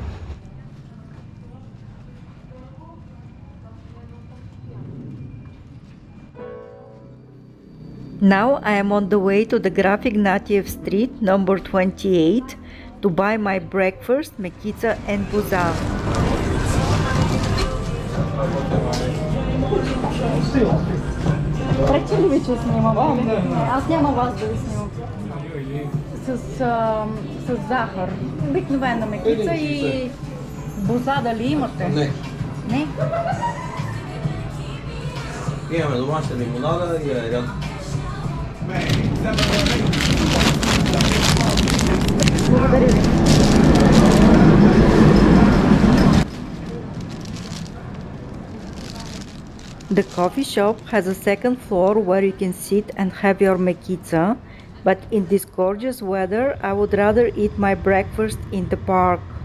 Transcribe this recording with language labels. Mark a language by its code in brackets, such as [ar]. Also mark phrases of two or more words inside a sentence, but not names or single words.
[en] Now I am on the way to the Graf Ignatiev Street, number 28, to buy my breakfast, Mekitsa and Boza. [bg] Пречи ли ви, че снимам? Аз няма вас да ви снимам. С захар. Обикновена мекица и боза дали имате? Не. Не? Имаме домашна лимонада и айран. Благодаря ви. [en] The coffee shop has a second floor where you can sit and have your mekitsa, but in this gorgeous weather I would rather eat my breakfast in the park.